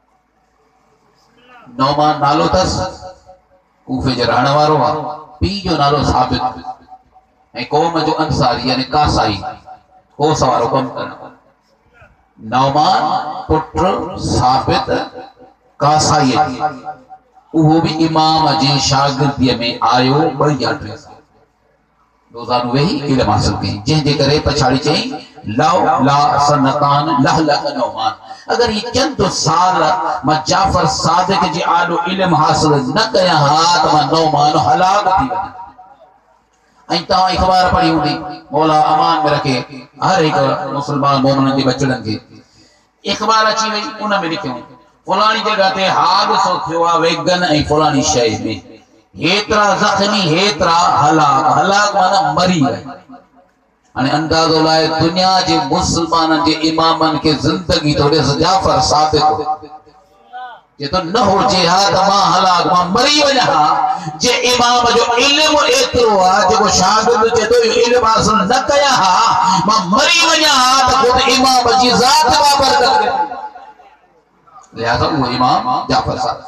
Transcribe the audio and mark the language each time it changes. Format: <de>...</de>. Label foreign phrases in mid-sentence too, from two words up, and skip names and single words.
<sd>नौमान नालो तस कूफे जो रहण वारो आहे पीउ जो नालो साबित ऐं क़ौम जो अंसारी यानी कासाई कोस वारो कम करण नौमान पुत्र साबित कासाई उहो भी इमाम जी शागिर्दीअ में आयो 2 रोज़ान वेही इल्म हासिल कई जंहिंजे करे पछाड़ी चई</sd> <ar>لولا سنتان لهلك نعمان.</ar> <sd>अगर ये चंद साल मां जाफर सादिक जी आॾो इल्म हासिल न कया हा त मां नौमान हलाक थी वञा। ऐं तव्हां अख़बार पढ़ी हूंदी मौला अमान में रखे हर एक मुसलमान मोमिननि जे बचड़नि खे अख़बार अची वई उन में लिखियो फलाणी जगह ते हादसो थियो आहे वेगन ऐं फलाणी शइ में हेतरा जख्मी हेतरा हलाक हलाक माना मरी वई। हाणे अंदाज़ो लाए दुनिया जे मुसलमाननि जे इमामनि के जिंदगी तो ॾिस जाफर सादिक जे तो न हुजे हा त मां हलाक मां मरी वञा हा जे इमाम जो इल्म एतिरो आहे जेको शागिर्द जे तो इल्म हासिल न कया हा मां मरी वञा हा त खुद इमाम जी ज़ात बाबर करे लिहाज़ा वो इमाम जाफर सादिक।</sd>